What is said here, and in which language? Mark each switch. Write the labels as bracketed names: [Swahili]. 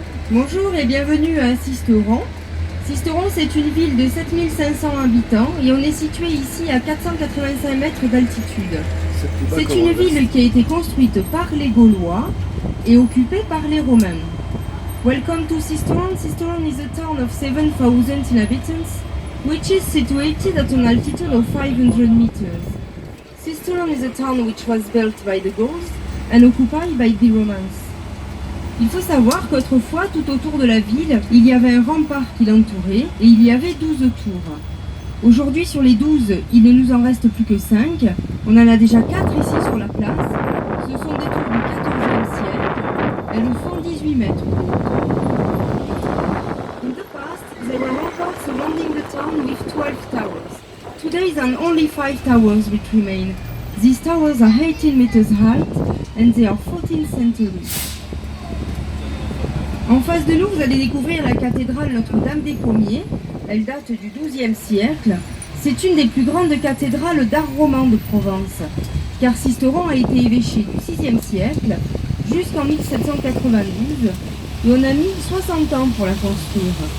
[French] Bonjour et bienvenue à Sisteron. Sisteron, c'est une ville de 7500 habitants et on est situé ici à 485 mètres d'altitude. C'est une ville qui a été construite par les Gaulois et occupée par les Romains. [English] Welcome to Sisteron. Sisteron is a town of 7,000 inhabitants, which is situated at an altitude of 500 meters. Sisteron is a town which was built by the Gauls and occupied by the Romans. [French] Il faut savoir qu'autrefois, tout autour de la ville, il y avait un rempart qui l'entourait et il y avait 12 tours. Aujourd'hui, sur les 12, il ne nous en reste plus que 5. On en a déjà 4 ici sur la place. Ce sont des tours du XIVe siècle. Elles font 18 mètres. [English] In the past, there were ramparts surrounding the town with 12 towers. Today, there are only 5 towers which remain. These towers are 18 meters high and they are 14th century. [French] En face de nous, vous allez découvrir la cathédrale Notre-Dame des Pommiers. Elle date du XIIe siècle. C'est une des plus grandes cathédrales d'art roman de Provence, car Sisteron a été évêché du VIe siècle jusqu'en 1792 et on a mis 60 ans pour la construire.